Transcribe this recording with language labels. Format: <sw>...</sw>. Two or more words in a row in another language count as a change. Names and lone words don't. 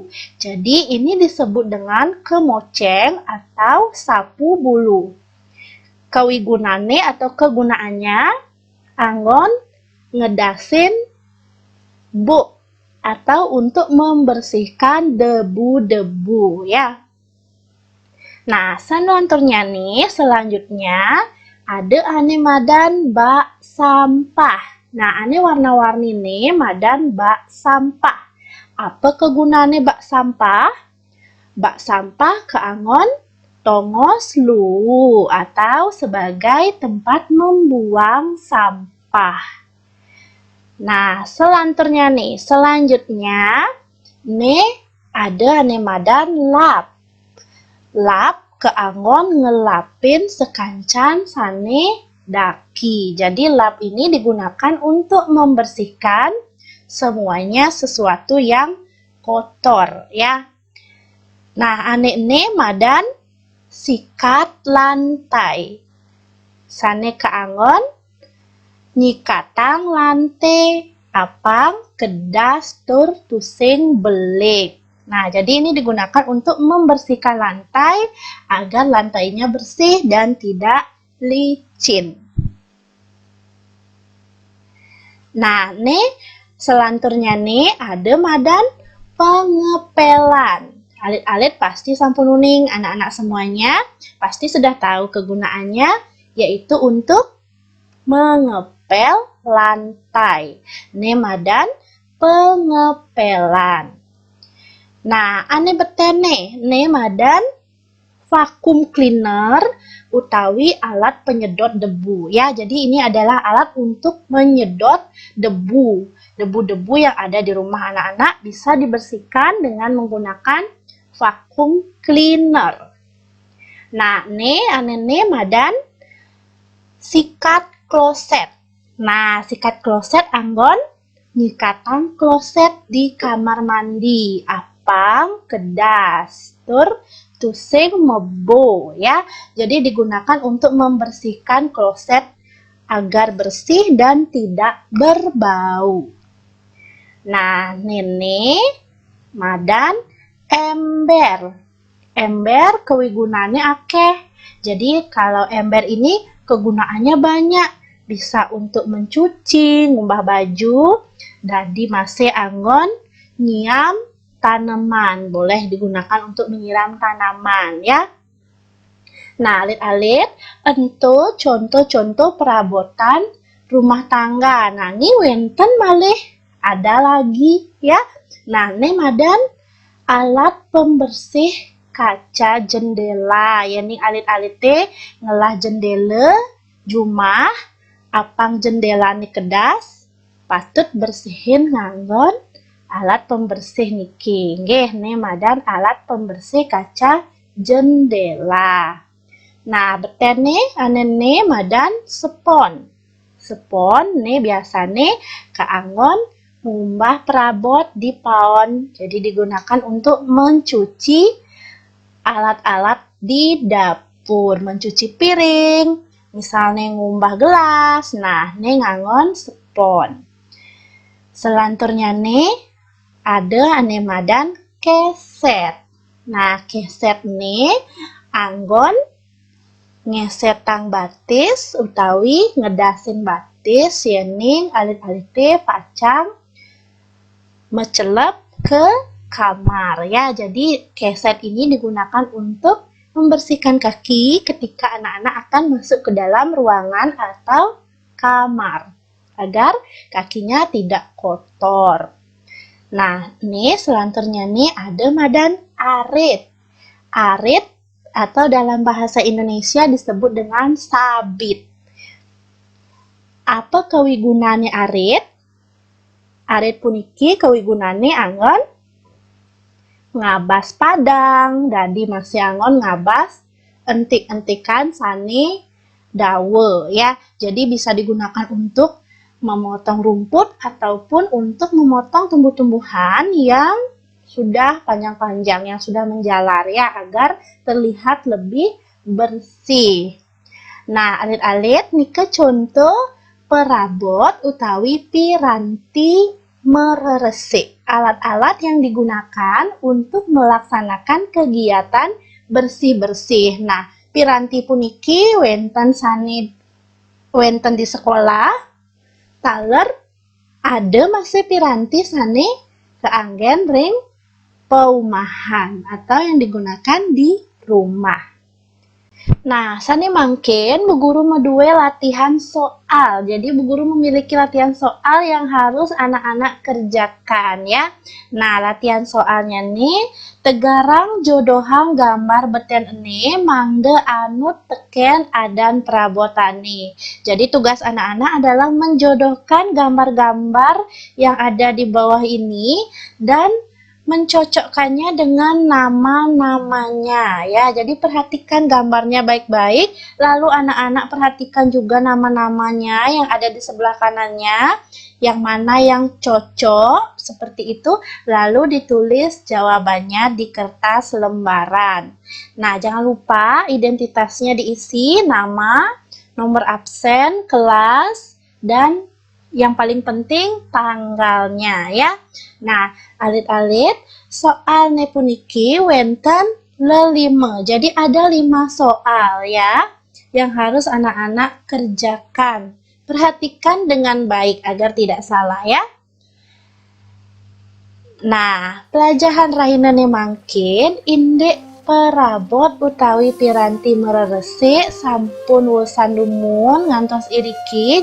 <id>Jadi ini disebut dengan kemoceng atau sapu bulu. Kawigunane atau kegunaannya</id> <ban>anggon ngedasin bu</ban> <id>atau untuk membersihkan debu-debu ya.</id> <ban>Nah, sanuanturnya nih, selanjutnya ada ane madan bak sampah. Nah, ane warna-warni nih madan bak sampah.</ban> <id>Apa kegunaannya bak sampah? Bak sampah</id> <ban>keangon tongos lu</ban> <id>atau sebagai tempat membuang sampah.</id> <ban>Nah, selanjutnya nih ada ane madan lap. Lap keangon ngelapin sekancan sane daki.</ban> <id>Jadi lap ini digunakan untuk membersihkan semuanya sesuatu yang kotor ya. Nah,</id> <ban>ane ne madan sikat lantai. Sane keangon nyikatang lantai apang kedas tur tusing belik.</ban> <id>Nah, jadi ini digunakan untuk membersihkan lantai agar lantainya bersih dan tidak licin.</id> <ban>Nah, nih selanturnya nih ada madan pengepelan. Alit-alit pasti sampun uning,</ban> <id>anak-anak semuanya pasti sudah tahu kegunaannya, yaitu untuk mengepel lantai.</id> <ban>Nih madan pengepelan. Nah, ane betene, nih madan</ban> <en>vacuum cleaner</en> <ban>utawi</ban> <id>alat penyedot debu ya. Jadi ini adalah alat untuk menyedot debu. Debu-debu yang ada di rumah anak-anak bisa dibersihkan dengan menggunakan</id> <en>vacuum cleaner. Nah,</en> <ban>ane madan sikat kloset. Nah, sikat kloset anggon nyikatan kloset di kamar mandi. Apang kedas tur tusing mebo ya.</ban> <id>Jadi digunakan untuk membersihkan kloset agar bersih dan tidak berbau. Nah,</id> <ban>nene madan ember. Ember kegunaannya akeh.</ban> <id>Jadi kalau ember ini kegunaannya banyak. Bisa untuk mencuci,</id> <ban>ngumbah baju, dan masih anggon nyiam tanaman.</ban> <id>Boleh digunakan untuk menyiram tanaman ya. Nah, alit-alit untuk contoh-contoh perabotan rumah tangga. Nah, ini</id> <ban>wenten malih</ban> <id>ada lagi ya. Nah, ini madan alat pembersih kaca jendela.</id> <ban>Ya nih alit-alite ngelah jendela jumah apang jendela nih kedas patut bersihin nganggon</ban> <id>alat pembersih</id> <ban>niki.</ban> <id>Nggih, nih madan alat pembersih kaca jendela. Nah,</id> <ban>betene anene madan spon. Spon nih biasane keangon ngumbah perabot di paon.</ban> <id>Jadi digunakan untuk mencuci alat-alat di dapur, mencuci piring, misalnya ngumbah gelas.</id> <ban>Nah, nih ngangon spon. Selanturnya nih ada ane madan keset. Nah, keset nih anggon ngesetang batis utawi ngedasin batis yening alit-alite pacang mecelep ke kamar ya.</ban> <id>Jadi keset ini digunakan untuk membersihkan kaki ketika anak-anak akan masuk ke dalam ruangan atau kamar agar kakinya tidak kotor.</id> <ban>Nah, ini selanturnya nih ada madan arit.</ban> <id>Arit atau dalam bahasa Indonesia disebut dengan sabit.</id> <ban>Apa kewigunane arit? Arit puniki kewigunane anggon ngabas padang, jadi masih anggon ngabas entik-entikan sani dawe ya.</ban> <id>Jadi bisa digunakan untuk memotong rumput ataupun untuk memotong tumbuh-tumbuhan yang sudah panjang-panjang, yang sudah menjalar ya, agar terlihat lebih bersih. Nah,</id> <ban>alit-alit nika contoh perabot utawi piranti meresik.</ban> <id>Alat-alat yang digunakan untuk melaksanakan kegiatan bersih-bersih. Nah,</id> <ban>piranti puniki wenten di sekolah taler ada masih piranti sane keanggen ring paumahan</ban> <id>atau yang digunakan di rumah. Nah,</id> <ban>sani mangkin Bu Guru medue latihan soal.</ban> <id>Jadi Bu Guru memiliki latihan soal yang harus anak-anak kerjakan ya. Nah, latihan soalnya nih,</id> <ban>tegarang jodohang gambar beten ene mangge anu teken adan prabotani.</ban> <id>Jadi tugas anak-anak adalah menjodohkan gambar-gambar yang ada di bawah ini dan mencocokkannya dengan nama-namanya ya. Jadi perhatikan gambarnya baik-baik, lalu anak-anak perhatikan juga nama-namanya yang ada di sebelah kanannya, yang mana yang cocok seperti itu, lalu ditulis jawabannya di kertas lembaran. Nah, jangan lupa identitasnya diisi nama, nomor absen, kelas, dan yang paling penting tanggalnya ya. Nah,</id> <ban>alit-alit soal nepuniki wenten lelima.</ban> <id>Jadi ada 5 soal ya yang harus anak-anak kerjakan. Perhatikan dengan baik agar tidak salah ya.</id> <ban>Nah, pelajaran rahinane mangkin indek perabot utawi piranti mereresi sampun wusan dumun ngantos iriki.</ban>